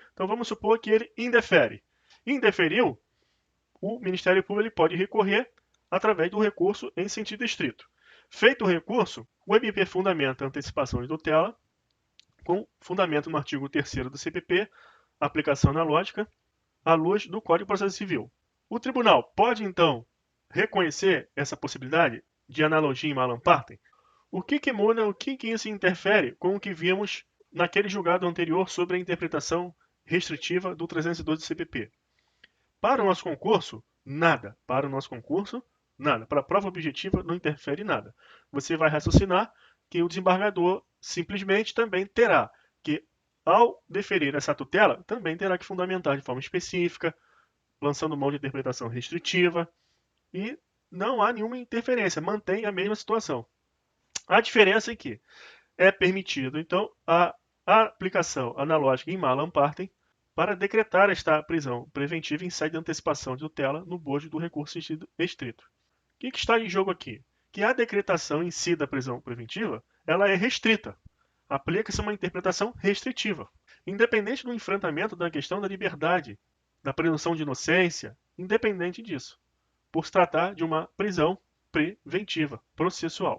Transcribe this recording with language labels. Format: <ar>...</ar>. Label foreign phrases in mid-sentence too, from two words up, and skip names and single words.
<pt>Então vamos supor que ele indefere. Indeferiu, o Ministério Público pode recorrer através do recurso em sentido estrito. Feito o recurso, o MP fundamenta a antecipação de tutela com fundamento no artigo 3º do CPP, aplicação analógica, à luz do Código de Processo Civil. O tribunal pode, então, reconhecer essa possibilidade de analogia</pt> <la>in malam partem?</la> <pt>O que muda, o que isso interfere com o que vimos naquele julgado anterior sobre a interpretação restritiva do 312 do CPP? Para o nosso concurso, nada. Para o nosso concurso, nada. Para a prova objetiva, não interfere nada. Você vai raciocinar que o desembargador simplesmente também terá que, ao deferir essa tutela, também terá que fundamentar de forma específica, lançando mão de interpretação restritiva, e não há nenhuma interferência, mantém a mesma situação. A diferença é que é permitido, então, a aplicação analógica</pt> <la>in malam partem</la> <pt>para decretar esta prisão preventiva em sede de antecipação de tutela no bojo do recurso em sentido estrito. O que está em jogo aqui? Que a decretação em si da prisão preventiva, ela é restrita. Aplica-se uma interpretação restritiva. Independente do enfrentamento da questão da liberdade, da presunção de inocência, independente disso, por se tratar de uma prisão preventiva, processual.</pt>